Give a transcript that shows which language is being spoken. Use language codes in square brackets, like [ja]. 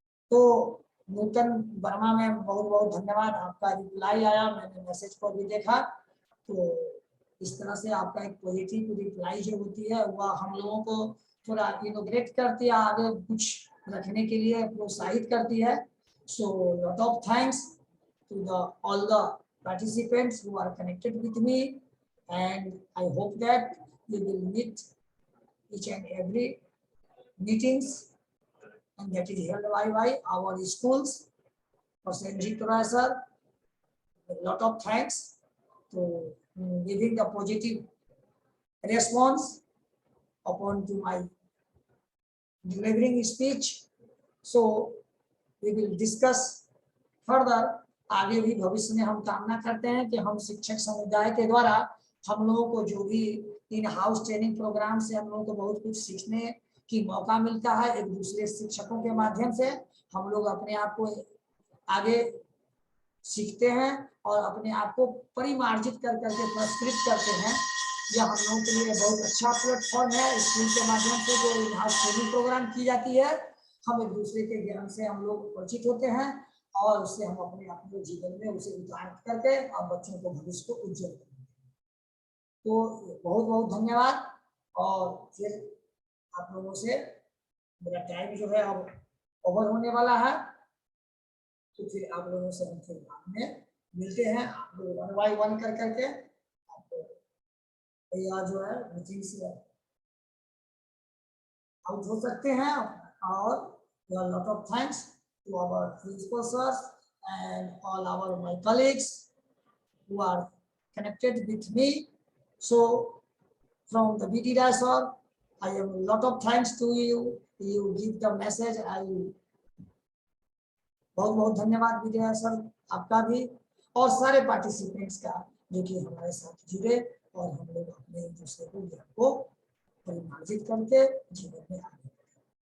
[hi] तो नूतन वर्मा में बहुत बहुत धन्यवाद, आपका रिप्लाई आया, मैंने मैसेज को भी देखा। तो इस तरह से आपका एक पॉजिटिव रिप्लाई जो होती है वह हम लोगों को थोड़ा इनोग्रेट करती है, आगे कुछ रखने के लिए प्रोत्साहित करती है। [en] So lot of thanks to all the participants who are connected with me, and I hope that we will meet each and every meetings, and that is held by our schools. For Sanjeev Roy sir, a lot of thanks to giving the positive response upon to my delivering speech. So we will discuss further। [hi] आगे भी भविष्य में हम कामना करते हैं कि हम शिक्षक समुदाय के द्वारा हम लोगों को जो भी इन हाउस ट्रेनिंग प्रोग्राम से हम लोगों को बहुत कुछ सीखने की मौका मिलता है, एक दूसरे शिक्षकों के माध्यम से हम लोग अपने आप को आगे सीखते हैं और अपने आप को परिमार्जित कर करके पुरस्कृत करते हैं। यह हम लोगों के लिए बहुत अच्छा प्लेटफॉर्म है। स्कूल के माध्यम से जो इन हाउस ट्रेनिंग प्रोग्राम की जाती है, हम एक दूसरे के ज्ञान से हम लोग परिचित होते हैं और उससे हम अपने जीवन में उसे उतार करके और बच्चों को भविष्य को उज्जवल करेंगे। तो बहुत बहुत धन्यवाद। और फिर आप लोगों से मेरा टाइम जो है अब ओवर होने वाला है, तो फिर आप लोगों से हम फिर बाद में मिलते हैं। आप लोग 1 by 1 कर करके आपको तैयार जो है मीटिंग से आउट हो सकते हैं। [en] और lot of thanks to our principals and all my colleagues who are connected with me. So from the BT sir, I am a lot of thanks to you. You give the message. [hi] I बहुत बहुत धन्यवाद विजय sir आपका भी और सारे participants का जो कि हमारे साथ जुड़े और हम लोग अपने एक दूसरे को ज्ञान को परिमार्जित करके जीवन में आगे बढ़े।